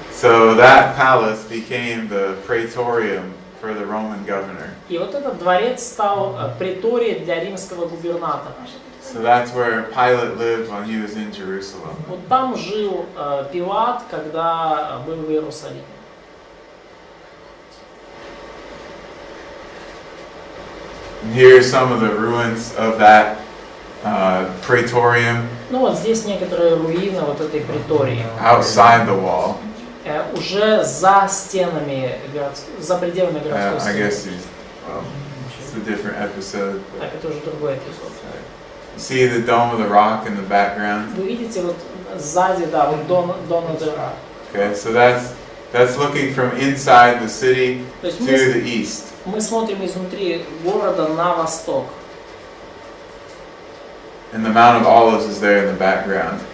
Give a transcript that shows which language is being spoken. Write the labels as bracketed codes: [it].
[en] So that palace became the praetorium for the Roman governor. [ru] И вот этот дворец стал приторией для римского губернатора. [en] So that's where Pilate lived when he was in Jerusalem. [ru] Вот там жил Пилат, когда был в Иерусалиме. [en] And here are some of the ruins of that praetorium [ru] Ну вот здесь некоторые руины вот этой притории. [en] outside the wall. [ru] Уже за стенами, за пределами городской [en] I [ru] стены. [en] guess it's a different episode. But [ru] Так, это уже другой эпизод. [en] you see the dome of the rock in the background. [ru] Вы видите вот сзади, да, вот Дона Дера. [en] Okay, so that's looking from inside the city [ru] То есть [en] to the east. [ru] мы смотрим изнутри города на восток. [en] And the Mount of Olives is there in the background.